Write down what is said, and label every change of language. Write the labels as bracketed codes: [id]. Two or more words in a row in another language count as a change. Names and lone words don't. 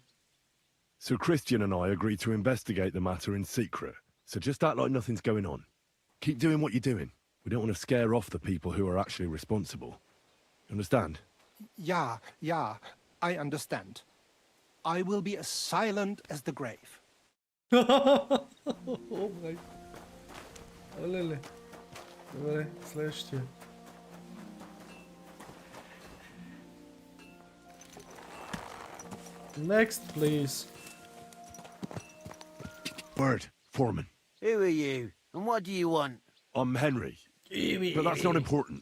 [en] Sir Christian and I agreed to investigate the matter in secret, so just act like nothing's going on. Keep doing what you're doing. We don't want to scare off the people who are actually responsible. Understand? Yeah, I understand. I will be as silent as the grave. Oh my... [bg] Оле-ле. Добре, следващия. [en] Next, please. Word, Foreman. Who are you, and what do you want? I'm Henry, but that's not important.